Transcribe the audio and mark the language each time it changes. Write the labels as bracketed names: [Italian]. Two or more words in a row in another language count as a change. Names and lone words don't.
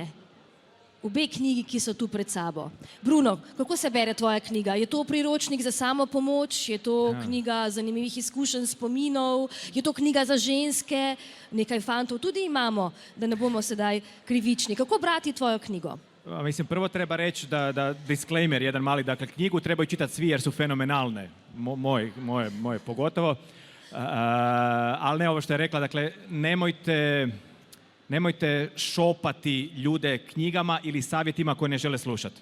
[Slovenian] Obe knjigi, ki so tu pred sabo. Bruno, kako se bere tvoja knjiga? Je to priročnik za samopomoč? Je to knjiga zanimivih izkušenj, spominov? Je to knjiga za ženske? Nekaj fantov tudi imamo, da ne bomo sedaj krivični. Kako brati tvojo knjigo? [Croatian] Mislim, prvo treba reći da disclaimer jedan mali, dakle knjigu trebaju čitati svi jer su fenomenalne, moje pogotovo, ali ne ovo što je rekla, dakle nemojte šopati ljude knjigama ili savjetima koje ne žele slušati.